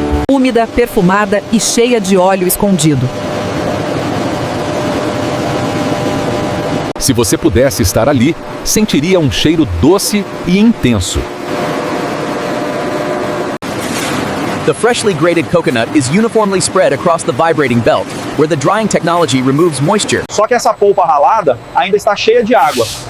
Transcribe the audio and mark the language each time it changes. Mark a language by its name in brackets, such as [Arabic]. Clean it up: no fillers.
[Portuguese] Úmida, perfumada e cheia de óleo escondido. Se você pudesse estar ali, sentiria um cheiro doce e intenso. [English] The freshly grated coconut is uniformly spread across the vibrating belt, where the drying technology removes moisture. [Portuguese] Só que essa polpa ralada ainda está cheia de água.